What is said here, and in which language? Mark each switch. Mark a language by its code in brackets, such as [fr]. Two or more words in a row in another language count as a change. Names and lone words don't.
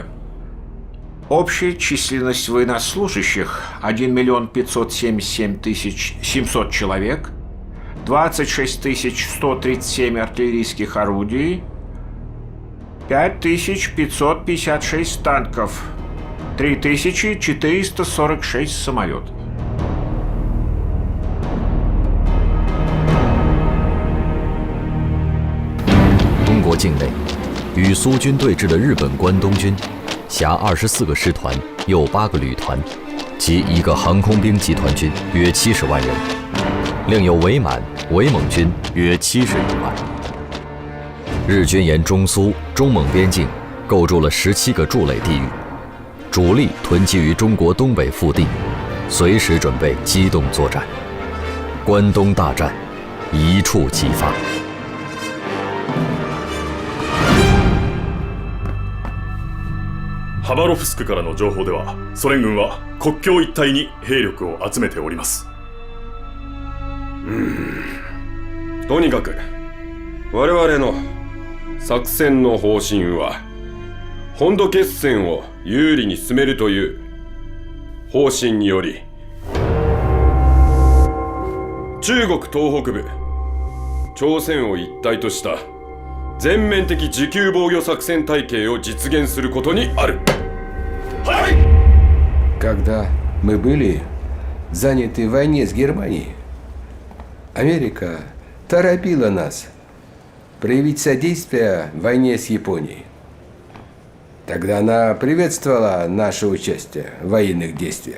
[ru] Общая численность военнослужащих 1 577 700 человек, 26 137 артиллерийских орудий, 5556 танков, 3446 самолетов. [zh] 中国境内，与苏军对峙的日本关东军，辖24个师团，又8个旅团，及1个航空兵集团军，约70万人，另有伪满、伪蒙军约71万。日军沿中苏、中蒙边境构筑了17个筑垒地域，主力囤积于中国东北腹地，随时准备机动作战。关东大战一触即发。 [ja] ハバロフスクからの情報では、ソ連軍は国境一帯に兵力を集めております。とにかく我々の作戦の方針は本土決戦を有利に進めるという方針により、中国東北部、朝鮮を一体とした全面的持久防御作戦体系を実現することにある。はい。 [ru] Когда мы были заняты в войне с Германией, Америка торопила нас проявить содействие в войне с Японией. Тогда она приветствовала наше участие в военных действиях.